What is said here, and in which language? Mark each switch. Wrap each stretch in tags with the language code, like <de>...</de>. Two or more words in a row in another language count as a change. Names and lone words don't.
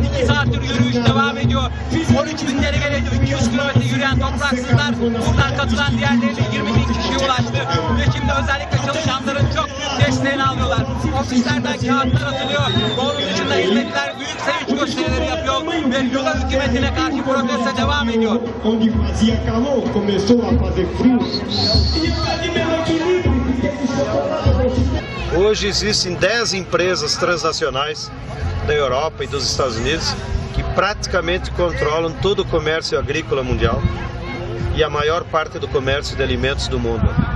<tr>2 saattir yürüyüş devam ediyor. 13 bin delegeli 200 kilometre yürüyen toprakçılar buradan katılan diğerlerine 20 bin kişiye ulaştı. Ve şimdi özellikle çalışanların çok büyük desteğini alıyorlar. Ofislerden kağıtlar atılıyor. Onun dışında hizmetler büyük sevinç gösterileri yapıyor. Ve Lula hükümetine karşı protesto devam ediyor.</tr> <pt>Onde fazia calor, começou a fazer frio. Hoje existem 10 empresas transnacionais da Europa e dos Estados Unidos que praticamente controlam todo o comércio agrícola mundial e a maior parte do comércio de alimentos do mundo.</pt>